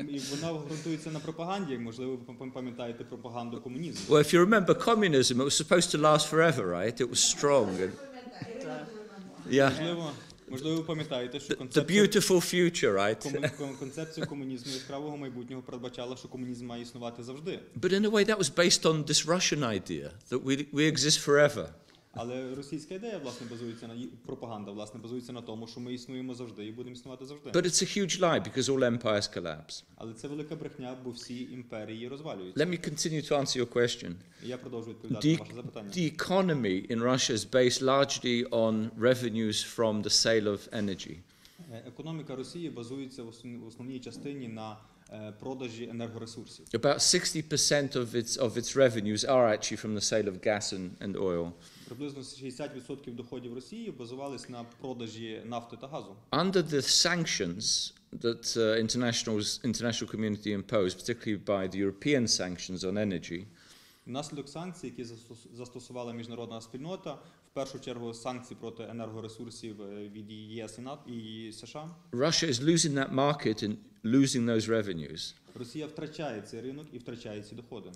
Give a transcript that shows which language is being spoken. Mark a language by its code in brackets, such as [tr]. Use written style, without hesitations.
[uk] Вона ґрунтується на пропаганді, можливо, ви пам'ятаєте пропаганду комунізму. [en] Well, if you remember communism, it was supposed to last forever, right? It was strong. And, yeah. [uk] Можливо, ви пам'ятаєте, що [en] The beautiful future, right? [uk] концепція комунізму яскравого майбутнього передбачала, що комунізм має існувати завжди. [en] But in a way that was based on this Russian idea that we exist forever. [uk] Але російська ідея, власне, базується на пропаганда, власне, базується на тому, що ми існуємо завжди і будемо існувати завжди. [en] But it's a huge lie because all empires collapse. [uk] Але це велика брехня, бо всі імперії розвалюються. [en] Let me continue to answer your question. [uk] Я продовжую відповідати на ваше запитання. [en] The economy in Russia is based largely on revenues from the sale of energy. [uk] Економіка Росії базується в основній частині на продажі енергоресурсів. [en] About 60% of its revenues are actually from the sale of gas and oil. [uk] Приблизно 60% доходів Росії базувались на продажі нафти та газу. [en] Under the sanctions that international community imposed, particularly by the European sanctions on energy, [uk] Внаслідок санкцій, які застосувала міжнародна спільнота, в першу чергу санкції проти енергоресурсів від ЄС і США. [en] Russia is losing that market and losing those revenues. [uk] Росія втрачає цей ринок і втрачає ці доходи.